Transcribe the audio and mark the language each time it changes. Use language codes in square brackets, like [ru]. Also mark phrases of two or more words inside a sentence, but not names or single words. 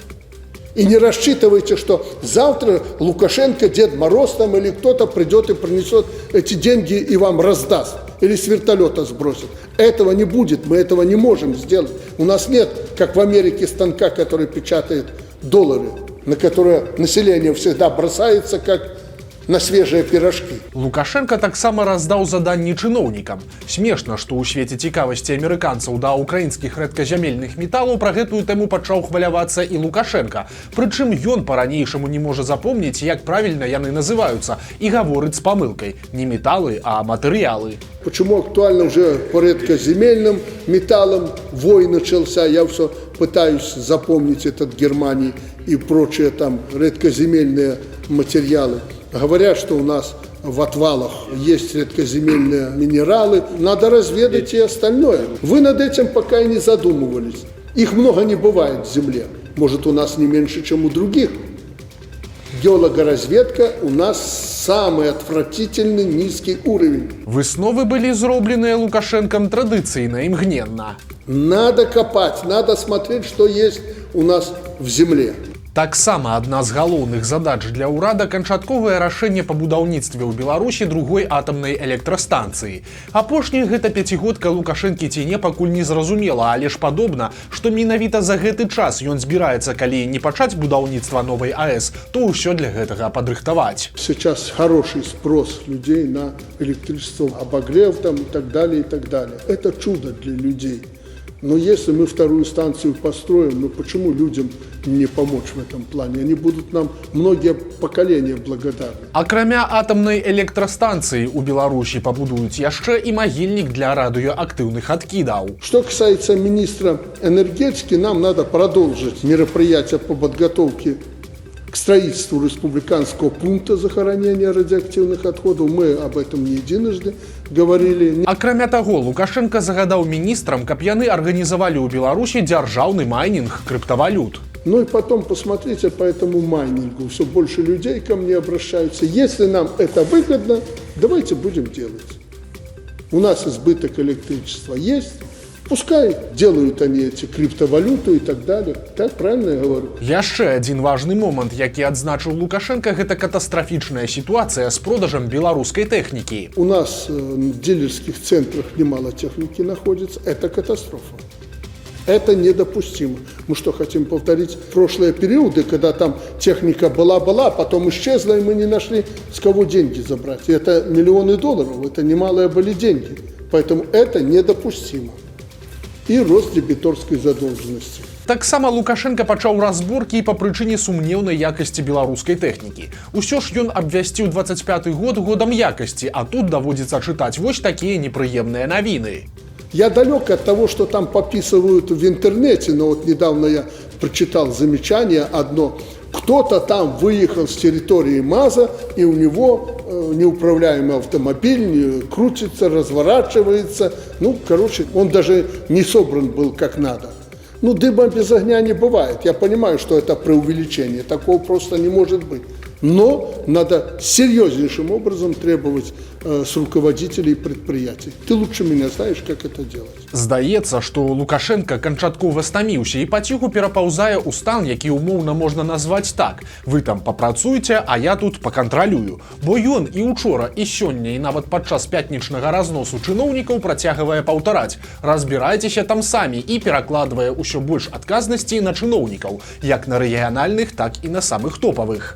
[ru] И не рассчитывайте, что завтра Лукашенко, Дед Мороз там или кто-то придет и принесет эти деньги и вам раздаст. Или с вертолета сбросит. Этого не будет, мы этого не можем сделать. У нас нет, как в Америке, станка, который печатает доллары, на которые население всегда бросается, как на свежие пирожки. [be] Лукашенко таксама раздаў заданні чыноўнікам. Смешна, што ў свеце цікавасці амерыканцаў да украінскіх рэдказямельных металаў пра гэтую тэму пачаў хвалявацца і Лукашенко. Прычым ён па-ранейшаму не можа запомніць, як правільна яны называюцца, і гаворыць з памылкай. Не металы, а матэрыялы. [ru] Почему актуально уже по редкоземельным металлам вой начался? Я все пытаюсь запомнить этот Германии и прочие там редкоземельные материалы. Говорят, что у нас в отвалах есть редкоземельные минералы. Надо разведать и остальное. Вы над этим пока и не задумывались. Их много не бывает в земле. Может, у нас не меньше, чем у других. Геологоразведка у нас самый отвратительный низкий уровень. [be] Высновы былі зробленыя Лукашэнкам традыцыйна, імгненна. [ru] Надо копать, надо смотреть, что есть у нас в земле. [be] Таксама адна з галоўных задач для ўрада канчатковае рашэнне па будаўніцтве ў Беларусі другой атамнай электрастанцыі. Апошняя гэта пяцігодка Лукашэнкі ці не пакуль не зразумела, але ж падобна, што менавіта за гэты час ён збіраецца, калі не пачаць будаўніцтва новай АЭС, то ўсё для гэтага падрыхтаваць. [ru] Сейчас хороший спрос людей на электричество, обогрев там и так далее, и так далее. Это чудо для людей. Но если мы вторую станцию построим, ну почему людям не помочь в этом плане? Они будут нам многие поколения благодарны. [be] Акрамя атамнай электрастанцыі у Беларусі пабудуюць яшчэ і магільнік для радыёактыўных адкідаў. [ru] Что касается министра энергетики, нам надо продолжить мероприятия по подготовке к строительству республиканского пункта захоронения радиоактивных отходов. Мы об этом не единожды говорили. [be] Акрамя таго, Лукашенко загадаў міністрам, каб яны арганізавалі ў Беларусі дзяржаўны майнінг криптовалют. [ru] Ну и потом посмотрите по этому майнингу. Все больше людей ко мне обращаются. Если нам это выгодно, давайте будем делать. У нас избыток электричества есть. Пускай делают они эти криптовалюты и так далее. Так правильно я говорю? [be] Яшчэ адзін важны момант, які адзначыў Лукашенко, гэта катастрафічная сітуацыя з продажам беларускай тэхнікі. [ru] У нас в дилерских центрах немало техники находится. Это катастрофа. Это недопустимо. Мы что, хотим повторить прошлые периоды, когда там техника была, потом исчезла, и мы не нашли, с кого деньги забрать. И это миллионы долларов, это немалые были деньги. Поэтому это недопустимо. и рост дебиторской задолженности. [be] Таксама Лукашенко пачаў разборкі і па прычыне сумнеўнай якасці беларускай тэхнікі. Усё ж ён абвясціў 25 год годам якасці, а тут даводзіцца чытаць вось такія непрыемныя навіны. [ru] Я далек от того, что там пописывают в интернете, но вот недавно я прочитал замечание одно. Кто-то там выехал с территории МАЗа, и у него неуправляемый автомобиль крутится, разворачивается. Ну, короче, он даже не собран был как надо. Ну, дыма без огня не бывает. Я понимаю, что это преувеличение. Такого просто не может быть. Но надо серьезнейшим образом требовать с руководителей предприятий. Ты лучше меня знаешь, как это делать. [be] Здаецца, што Лукашенко канчаткова стаміўся і паціху перапаўзае ў стан, які умоўна можна назваць так: вы там папрацуйце, а я тут пакантралюю. Бо ён і учора, і сёння, і нават падчас пятнічнага разносу чыноўнікаў працягвае паўтараць: разбірайцеся там самі, і перакладвае ўсё больш адказнасці на чыноўнікаў, як на рэгіянальных, так і на самых топавых.